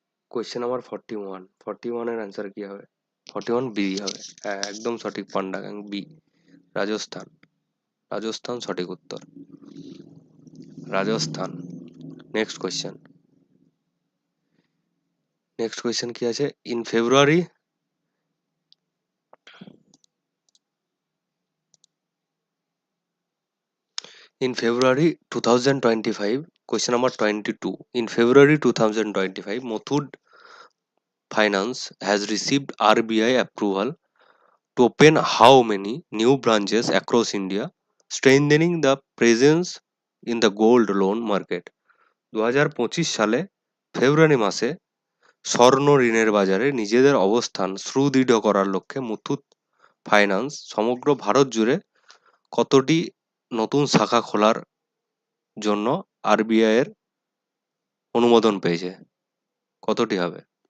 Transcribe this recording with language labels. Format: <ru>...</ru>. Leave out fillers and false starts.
<bn>Question number 41, 41 এর answer কি হবে? 41 বি হবে, হ্যাঁ একদম সঠিক পান্ডা গ্যাং, বি, রাজস্থান। রাজস্থান সঠিক উত্তর, Rajasthan. Next question, next question কি আছে?</bn> <en>In February, in February 2025, question number 22. In February 2025, Muthoot Finance has received RBI approval to open how many new branches across India, strengthening the presence in the gold loan market?</en> <bn>2025 সালে ফেব্রুয়ারি মাসে স্বর্ণ ঋণের বাজারে নিজেদের অবস্থান সুদৃঢ় করার লক্ষ্যে মুথুট ফাইন্যান্স সমগ্র ভারত জুড়ে কতটি নতুন শাখা খোলার জন্য আরবিআই এর অনুমোদন পেয়েছে? কতটি হবে?</bn>